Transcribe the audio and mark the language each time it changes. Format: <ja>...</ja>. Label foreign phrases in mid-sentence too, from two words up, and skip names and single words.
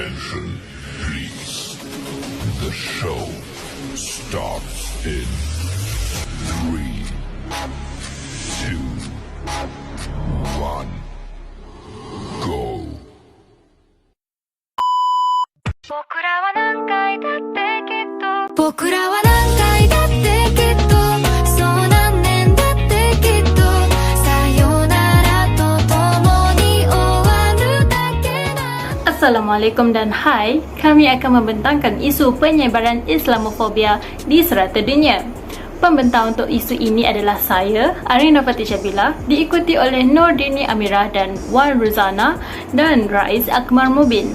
<en>Attention, please. The show starts in 3, 2, 1, go.</en> <ja>僕らは何回だってきっと僕らは何回だってきっとそう何年だってきっとさよならと共に終わるだけな</ja> <ms>Assalamualaikum dan hai, kami akan membentangkan isu penyebaran Islamofobia di serata dunia. Pembentang untuk isu ini adalah saya, Arina Fatih Syabila, diikuti oleh Nordini Amirah dan Wan Ruzana dan Raiz Akmal Mubin.</ms>